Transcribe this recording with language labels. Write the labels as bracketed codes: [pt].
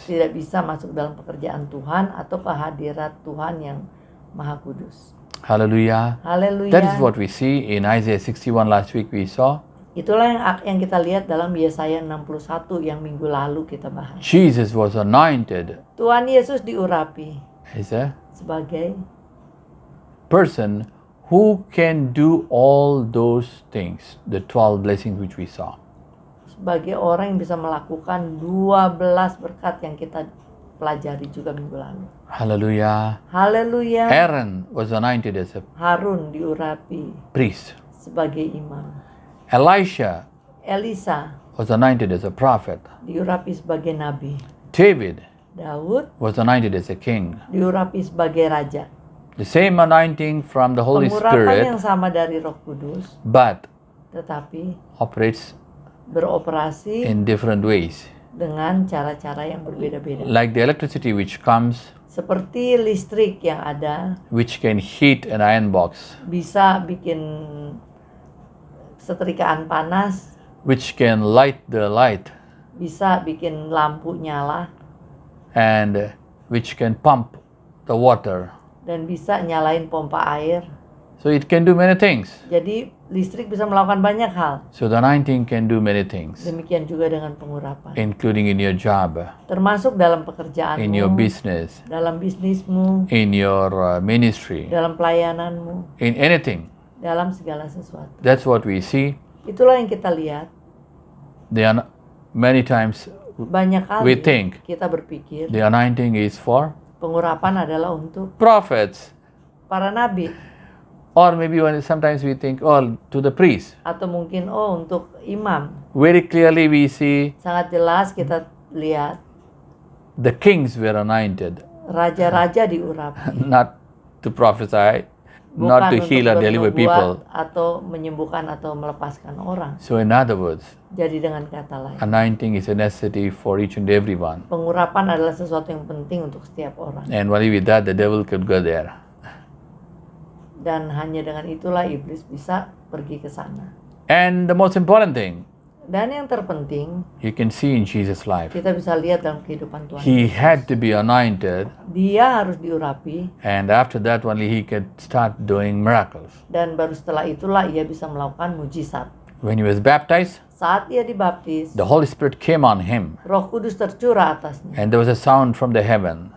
[id] tidak bisa masuk dalam pekerjaan Tuhan atau kehadirat Tuhan yang Maha Kudus. [en] Hallelujah. [id] Haleluya. [en] That is what we see in Isaiah 61 last week we saw. [id] Itulah yang kita lihat dalam Yesaya 61 yang minggu lalu kita bahas. [en] Jesus was anointed [id] Tuhan Yesus diurapi [en] as a [id] sebagai [en] person who can do all those things, the 12 blessings which we saw. [id] sebagai orang yang bisa melakukan 12 berkat yang kita pelajari juga minggu lalu. [en] Hallelujah. [id] Haleluya. [en] Aaron was anointed as a [id] Harun diurapi [en] priest. [id] sebagai imam. [en] Elisha [id] Elisa [en] was anointed as a prophet. [id] diurapi sebagai nabi. [en] David [id] Daud [en] was anointed as a king. [id] diurapi sebagai raja. [en] The same anointing from the Holy [id] Pengurapan yang [en] Spirit, [id] sama dari Roh Kudus, [en] but [id] tetapi [en] operates [id] beroperasi [en] in different ways. [id] dengan cara-cara yang berbeda-beda. [en] Like the electricity which comes, [id] Seperti listrik yang ada [en] which can heat an iron box, [id] bisa bikin setrikaan panas, [en] which can light the light, [id] bisa bikin lampu nyala, [en] and which can pump the water. [id] dan bisa nyalain pompa air. [en] So it can do many things. [id] Jadi listrik bisa melakukan banyak hal. [en] So the anointing can do many things, [id] Demikian juga dengan pengurapan. [en] including in your job, [id] Termasuk dalam pekerjaanmu, [en] in your business, [id] dalam bisnismu, [en] in your ministry, [id] dalam pelayananmu, [en] in anything. [id] dalam segala sesuatu. [en] That's what we see. [id] Itulah yang kita lihat. [en] Many times [id] Banyak kali [en] we think [id] kita berpikir [en] the anointing is for [id] pengurapan adalah untuk [en] prophets, [id] para nabi, [en] or maybe sometimes we think, oh, to the priest. [id] atau mungkin untuk imam. [en] Very clearly we see [id] Sangat jelas kita lihat [en] the kings were anointed, [id] raja-raja diurapi, [en] not to prophesy, [id] bukan [en] not to [id] untuk [en] heal or deliver people. [id] bernubuat atau menyembuhkan atau melepaskan orang. [en] So in other words, [id] Jadi dengan kata lain, [en] anointing is a necessity for each and every one. [id] pengurapan adalah sesuatu yang penting untuk setiap orang. [en] And only with that the devil could go there. [id] Dan hanya dengan itulah iblis bisa pergi ke sana. [en] And the most important thing, [id] Dan yang terpenting, [en] you can see in Jesus' life, [id] kita bisa lihat dalam kehidupan Tuhan. [en] he had to be anointed, [id] Dia harus diurapi, [en] and after that only he could start doing miracles. [id] dan baru setelah itulah ia bisa melakukan mujizat. [en] When he was baptized, [id] Saat ia dibaptis, [en] the Holy Spirit came on him, [id] Roh Kudus tercurah atasnya. [en] and there was a sound from the heaven.